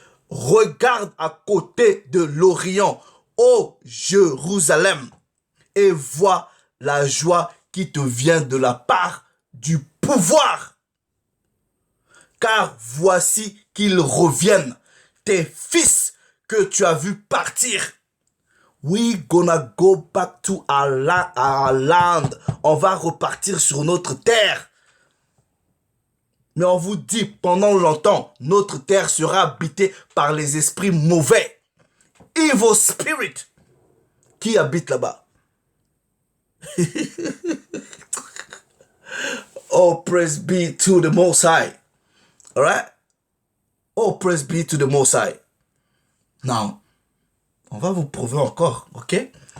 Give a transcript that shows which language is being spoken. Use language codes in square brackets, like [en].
[fr] Regarde à côté de l'Orient, ô Jérusalem, et vois la joie qui te vient de la part du pouvoir. Car voici qu'ils reviennent, tes fils que tu as vus partir. [en] We gonna go back to our land. [fr] On va repartir sur notre terre. Mais on vous dit, pendant longtemps, notre terre sera habitée par les esprits mauvais. [en] Evil spirit. [fr] Qui habite là-bas? [en] Oh, praise be to the Most High. Alright? Oh, praise be to the Most High. [fr] Now, on va vous prouver encore, ok?